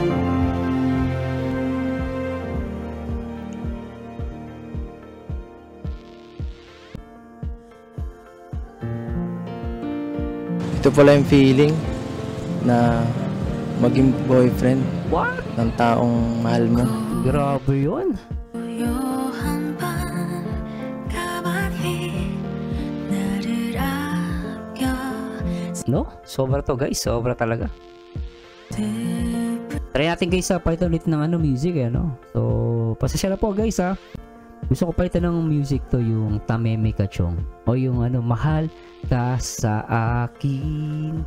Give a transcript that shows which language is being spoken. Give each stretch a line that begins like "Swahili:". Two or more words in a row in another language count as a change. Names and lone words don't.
Filipino: Ito pala yung feeling na maging boyfriend What? ng taong mahal mo. Grabe yun.
Korean: 고요한 밤 가만히 나를 아껴
Filipino: No? Sobra to guys. Sobra talaga. Try natin guys sa palitan ulit ng music eh, no? So, pasasya na po guys ha. Gusto ko palitan ng music to yung Tameme Kachong o yung Mahal Ka Sa Akin.